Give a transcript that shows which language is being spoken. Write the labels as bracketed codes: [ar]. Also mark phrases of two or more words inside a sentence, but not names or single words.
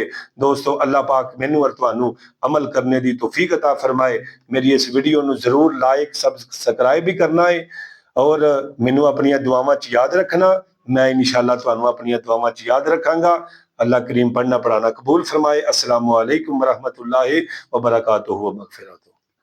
[pa] دوستو اللہ پاک مینوں اور تہانوں عمل کرنے کی توفیق عطا فرمائے. میری اس ویڈیو نوں ضرور [en] like subscribe [pa] بھی کرنا ہے اور مینوں اپنی دعاواں چ یاد رکھنا. میں ان شاءاللہ تہانوں اپنی دعاواں چ یاد رکھاں گا۔ اللہ کریم پڑھنا پڑھانا قبول فرمائے. [ar] السلام عليكم ورحمة الله وبركاته ومغفرته.